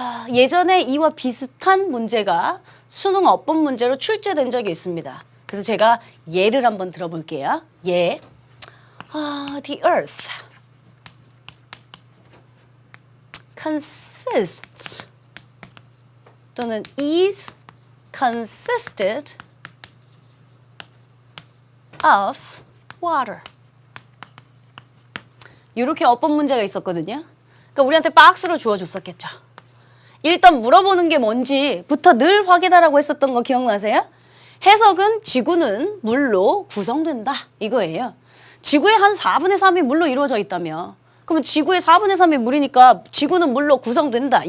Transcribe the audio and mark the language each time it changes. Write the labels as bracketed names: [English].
[Korean] 예전에 이와 비슷한 문제가 수능 어법 문제로 출제된 적이 있습니다. 그래서 제가 예를 한번 들어볼게요. 예. [English] The earth consists [Korean] 또는 [English] is consisted of water. [Korean] 이렇게 어법 문제가 있었거든요. 그러니까 우리한테 박스로 주어줬었겠죠. 일단 물어보는 게 뭔지부터 늘 확인하라고 했었던 거 기억나세요? 해석은 지구는 물로 구성된다 이거예요. 지구의 한 4분의 3이 물로 이루어져 있다며. 그러면 지구의 4분의 3이 물이니까 지구는 물로 구성된다.